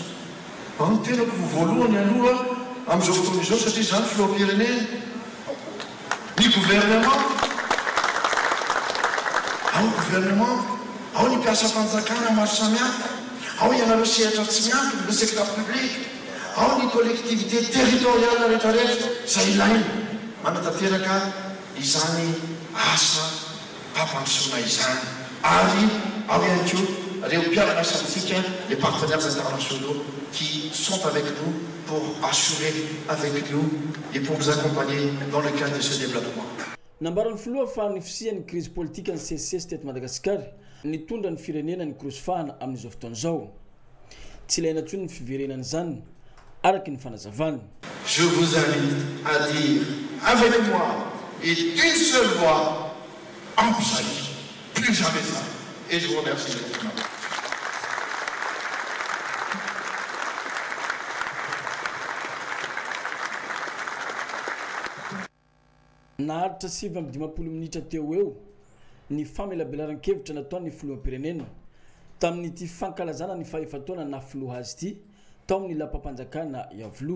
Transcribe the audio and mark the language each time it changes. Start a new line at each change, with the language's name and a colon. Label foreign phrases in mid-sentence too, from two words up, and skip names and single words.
Malagasy: Ny tenako voalohany aloha amin'izao fotoana izao satria izany filoham-pirenena, ny gouvernement, ao ny mpiasa-panjakana maro samihafa, ao ianareo sehatra tsy miampy
French: le secteur public,
Malagasy: ao ny
French: collectivité territoriale
Malagasy: rehetrarehetra izay ilaina manatanteraka izany asa fampandrosoana izany. Ary ao ihany koa reo mpiaraka amintsika
French: les partenaires internationaux qui sont avec nous pour assurer avec nous et pour nous accompagner dans le cadre de ce développement.
Malagasy: Nambaran'ny filoha fa ny fisian'ny
French: crise politique
Malagasy: ny CCS teto Madagasikara nitondra ny firenena ny krosofahana amin'izao fotoana izao. Tsy ilaina intsony ny fiverenana izany araky ny fanazavana.
French: Je vous invite à dire avec moi et d'une seule voix en plus jamais ça. Et je vous remercie de votre main.
Malagasy: Naharitra 7 minitra teo eo ny famelabelaran-kevitra nataon'ny filoham-pirenena tamin'ity fankalazana ny fahefataona na filoha azy ity tao amin'ny lapam-panjakana Iavoloha.